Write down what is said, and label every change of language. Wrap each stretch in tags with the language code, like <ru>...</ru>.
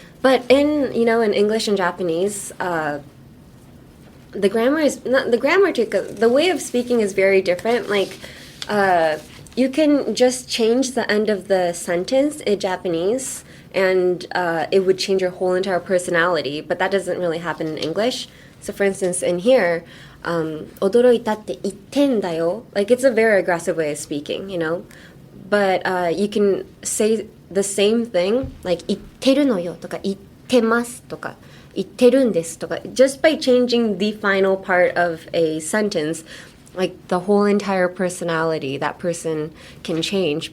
<en>But in English and Japanese, the grammar is not the grammar. The way of speaking is very different. Like, you can just change the end of the sentence in Japanese, and it would change your whole entire personality. But that doesn't really happen in English. So, for instance, in here,</en> <ja>驚いたって言ってんだよ.</ja> <en>Like, it's a very aggressive way of speaking, you know. But you can say the same thing, like</en> <ja>言ってるのよとか言ってますとか。言ってるんですとか</ja> <en>just by changing the final part of a sentence, like the whole entire personality that person can change.</en>